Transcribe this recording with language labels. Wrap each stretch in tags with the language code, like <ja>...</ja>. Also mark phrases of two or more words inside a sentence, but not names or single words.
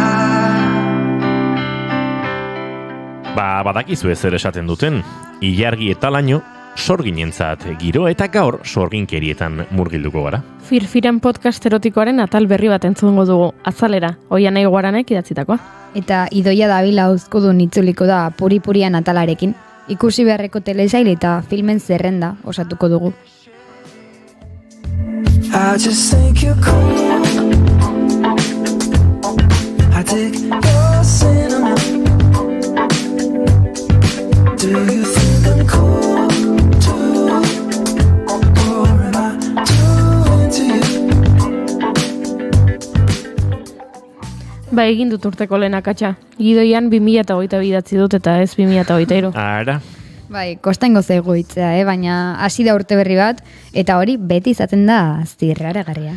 <eu>Badakizu ezer esaten duten, ilargi eta laino, sorginentzat giro eta gaur sorginkerietan murgilduko gara. Firfiren podcast erotikoaren atal berri bat entzungo dugu, Azalera, Oianai Guaranek idatzitakoa. Eta Idoia Davila uzkudun itzuliko da Puri-Purian atalarekin. Ikusi beharreko telesail eta filmen zerrenda osatuko dugu.</eu> <en>I just think you're cool. I dig your cinnamon. Do you think I'm cool too? Or am I too into you?</en> <eu>Egin dut urteko lehen akatsa. Gidoian 2022 idatzi dut eta ez 2023. Ara. Kostango zaigu hitzea, baina hasi da urte berri bat, eta hori beti izaten da zirraragarria.</eu>